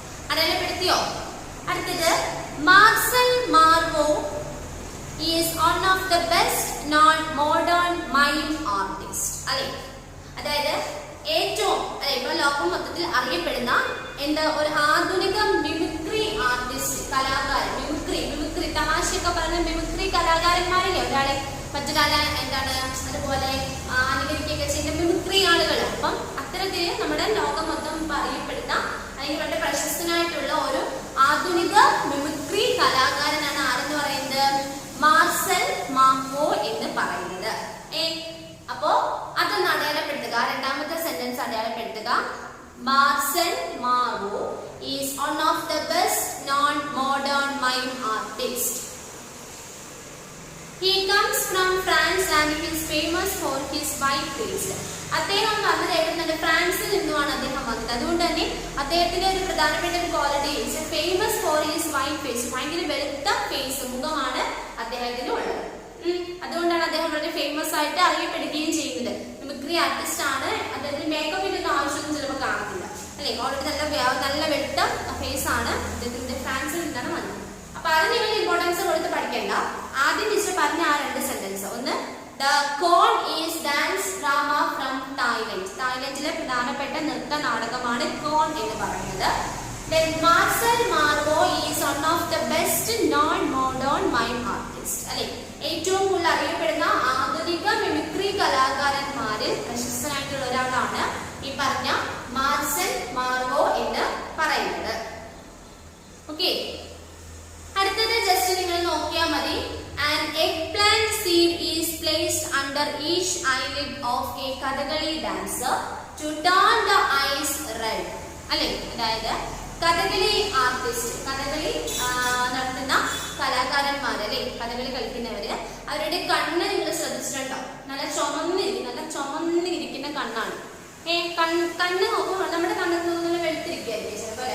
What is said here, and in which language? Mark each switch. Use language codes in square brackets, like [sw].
[ml] അടയാളപ്പെടുത്തിയോ? അടുത്തത് [en] Marcel Marceau is one of the best non-modern mime artists. [ml] അതായത് ഏറ്റവും ഇപ്പൊ ലോകം മൊത്തത്തിൽ അറിയപ്പെടുന്ന ഒരു ആധുനിക മിമിക്രി ആർട്ടിസ്റ്റ്, കലാകാരൻ. മിമിക്രി തമാശയൊക്കെ പറയുന്ന മിമിക്രി കലാകാരന്മാരില്ലേ, ഒരാളെ മറ്റൊരാളെ അതുപോലെ അനുകരിക്കുകയൊക്കെ ചെയ്യുന്ന മിമിക്രി ആളുകൾ. അപ്പം അത്തരത്തിൽ നമ്മുടെ ലോകം മൊത്തം അറിയപ്പെടുന്ന അല്ലെങ്കിൽ വളരെ പ്രശസ്തനായിട്ടുള്ള ഒരു ആധുനിക മിമിക്രി കലാകാരനാണ് ആരെന്ന് പറയുന്നത്? മാർസൽ മാർവോ എന്ന് പറയുന്നത്. അപ്പോ അതൊന്ന് അടയാളപ്പെടുത്തുക. രണ്ടാമത്തെ സെന്റൻസ് അടയാളപ്പെടുത്തുക. [en] Marcel Marceau is one of the best non modern mime artist. He comes from France and he is famous for his white face. [ml] അദ്ദേഹം വന്നത് എവിടുന്നാണ്? ഫ്രാൻസിൽ നിന്നുമാണ് അദ്ദേഹം വന്നത്. അതുകൊണ്ട് തന്നെ അദ്ദേഹത്തിന്റെ ഒരു പ്രധാനപ്പെട്ട ഒരു quality [en] Is famous for his white face. [ml] ഭയങ്കര വെളുത്ത ഫേസ്, മുഖമാണ് അദ്ദേഹത്തിന് ഉള്ളത്. അതുകൊണ്ടാണ് അദ്ദേഹം വളരെ ഫേമസ് ആയിട്ട് അറിയപ്പെടുകയും ചെയ്യുന്നത്. മിമിക്രി ആർട്ടിസ്റ്റ് ആണ്. അദ്ദേഹത്തിന് മേക്കപ്പിന്റെ ആവശ്യമൊന്നും ചിലപ്പോൾ കാണത്തില്ല, അല്ലെ? ഓൾറെഡി നല്ല വെളുത്ത ഫേസ് ആണ് അദ്ദേഹത്തിന്റെ. ഫ്രാൻസിൽ നിന്നാണ് വന്നത്. അപ്പൊ അത് നിങ്ങൾ ഇമ്പോർട്ടൻസ് കൊടുത്ത് പഠിക്കണ്ട. ആദ്യം ടീച്ചർ പറഞ്ഞ ആ രണ്ട് സെന്റൻസ്. [en] ഒന്ന്, The Khon is dance drama from Thailand. [ml] തായ്ലൻഡിലെ പ്രധാനപ്പെട്ട നൃത്ത നാടകമാണ് ഖോൺ എന്ന് പറയുന്നത്. [en] Then Marcel Marvo is one of the best non-modern mime artists. [ml] അല്ലെ, ഏറ്റവും കൂടുതൽ അറിയപ്പെടുന്ന ആധുനിക മിമിക്രി കലാകാരന്മാരിൽ പ്രശസ്തനായിട്ടുള്ള ഒരാളാണ് ഈ പറഞ്ഞ മാർസൽ മാർവോ എന്ന് പറയുന്നത്. ഓക്കെ, അടുത്തത് ജസ്റ്റ് നിങ്ങൾ നോക്കിയാൽ മതി. [en] An eggplant seed is placed under each eyelid of a Kathakali dancer to turn the eyes red. [ml] അല്ലെ, അതായത് കഥകളി ആർട്ടിസ്റ്റ്, കഥകളി നടത്തുന്ന കലാകാരന്മാർ, അല്ലെ, കഥകളി കളിക്കുന്നവര്, അവരുടെ കണ്ണ് നിങ്ങൾ ശ്രദ്ധിച്ചിട്ടുണ്ടോ? നല്ല ചുമന്നിരിക്കുന്ന കണ്ണാണ്. കണ്ണ് നോക്കുമ്പോൾ നമ്മുടെ കണ്ണ് വെളുത്തിരിക്കുകയായിരിക്കും ചിലപ്പോൾ.